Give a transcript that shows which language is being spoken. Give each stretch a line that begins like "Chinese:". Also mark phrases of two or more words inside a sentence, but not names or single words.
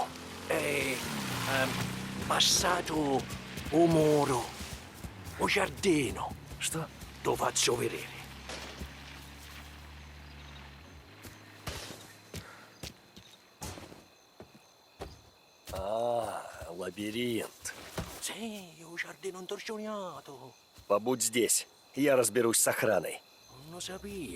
Italian: E passato un muro, un giardino.
Russian: Что?
Italian: Lo faccio vedere.
Russian: Лабиринт.
Italian: Sì, un giardino intorcioniato.
Russian: Побудь здесь. Я разберусь с охраной.
Italian: Non lo sapia.